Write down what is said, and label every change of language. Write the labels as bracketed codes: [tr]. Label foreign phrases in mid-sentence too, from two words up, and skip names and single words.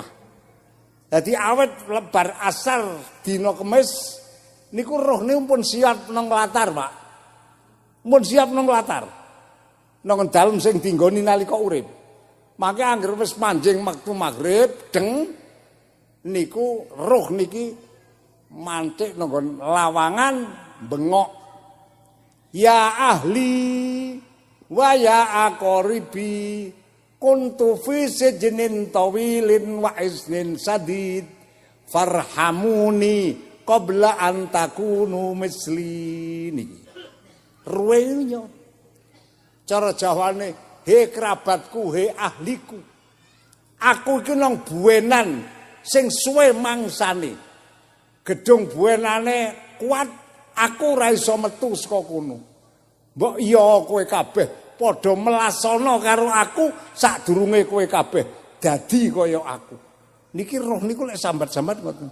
[jv] Dadi awet lebar asar dina Kemis niku rohne pun siap nang latar, Pak. Mun siap nang latar. Nang dalem sing dinggoni nalika urip. Mangke anggere wis manjing wektu magrib deng niku roh niki mantik nang lawangan bengok. [ar] يا أهلي ويا أقاربي كنت في سجن طويل واسن سديد فارحموني قبل أن تكونوا مثلي niki. [jv] Ruwenyo cara Jawane he kerabatku he ahliku aku iki nang buwenan sing suwe mangsane gedung buwenane kuat aku ora iso metu saka kono mbok iya kowe kabeh padha melasana karo aku sadurunge kowe kabeh dadi kaya aku Niki roh niku lek sambat-sambat ngoten.